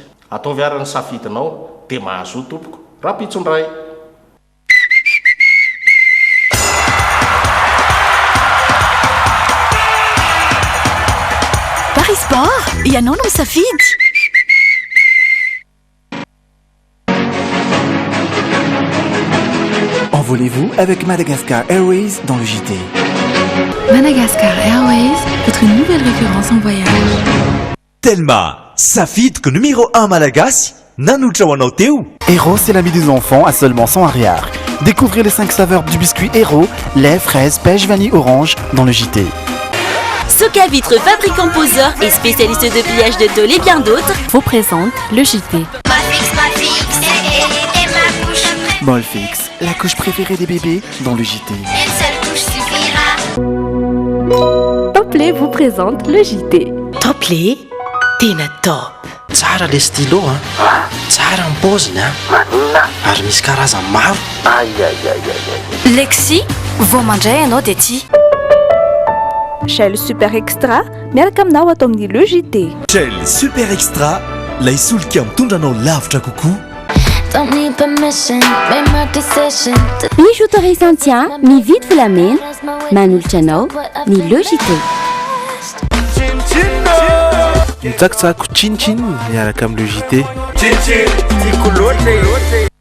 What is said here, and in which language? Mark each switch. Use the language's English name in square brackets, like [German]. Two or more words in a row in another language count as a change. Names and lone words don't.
[Malagasy] Ataovy ary ny safidinao dia mahazo tompoko raha pitso indray. Paris Sport, ianao no misafidy. [French] Envolez-vous avec Madagascar Airways dans le JT. Madagascar Airways, votre nouvelle référence en voyage. [Malagasy] Telma, safidiko numéro 1 malagasy, nanotra ho anao teo. [French] Héros, c'est l'ami des enfants à seulement 100 ariary. Découvrez les 5 saveurs du biscuit Héros, lait, fraise, pêche, vanille, orange dans le JT. Soca Vitre, fabricant poseur et spécialiste de pliage de tôle et bien d'autres, vous présente le JT. Molfix, la couche préférée des bébés dans le JT. Une seule couche suffira. Toplay vous présente le JT. [Malagasy] Toplay, tena top. Tsara le stylo tsara ny paoziny ary misy karazany maro. Lexi, vao mandray ianao dia tia. Shell Super Extra, miaraka aminao ato amin'ny le JT. Shell Super Extra, lay solika mitondra anao lavitra kokoa. [English] Don't need permission, make my decision. [Malagasy] Misy autorisation mividy volamena, manolotra anao ny le JT. Mitsakitsako chin-chin miaraka amin'ny le JT. Chin-chin, tiako loatra.